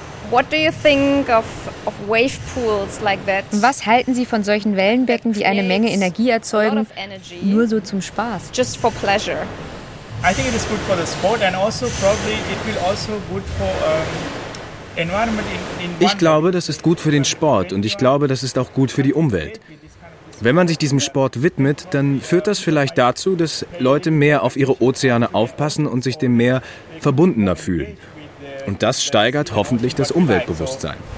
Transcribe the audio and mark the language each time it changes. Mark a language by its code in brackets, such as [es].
[en] What do you think of wave pools like that? [de] Was halten Sie von solchen Wellenbecken, die eine Menge Energie erzeugen, nur so zum Spaß? [en] Just for pleasure. I think it is good for the sport and also probably it will also good for environment in [de] Ich glaube, das ist gut für den Sport und ich glaube, das ist auch gut für die Umwelt. Wenn man sich diesem Sport widmet, dann führt das vielleicht dazu, dass Leute mehr auf ihre Ozeane aufpassen und sich dem Meer verbundener fühlen. Und das steigert hoffentlich das Umweltbewusstsein.